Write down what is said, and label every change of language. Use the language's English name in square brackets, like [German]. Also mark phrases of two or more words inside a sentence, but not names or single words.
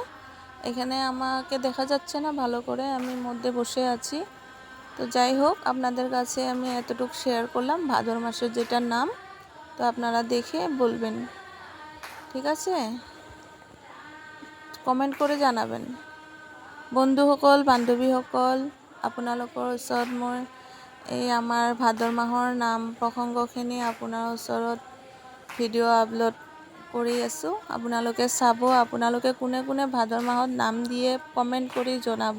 [Bangla] এখানে আমাকে দেখা যাচ্ছে না ভালো করে, আমি মধ্যে বসে আছি। তো যাই হোক, আপনাদের কাছে আমি এতটুকু শেয়ার করলাম ভাদর মাসের যেটা নাম। তো আপনারা দেখে বলবেন, ঠিক আছে? কমেন্ট করে জানাবেন। [Assamese] বন্ধুসকল, বান্ধৱীসকল, আপোনালোকৰ ওচৰত মই এই আমাৰ ভাদৰ মাহৰ নাম প্ৰসংগখিনি আপোনাৰ ওচৰত ভিডিঅ' আপলোড কৰি আছোঁ। আপোনালোকে চাব। আপোনালোকে কোনে কোনে ভাদৰ মাহত নাম দিয়ে কমেণ্ট কৰি জনাব।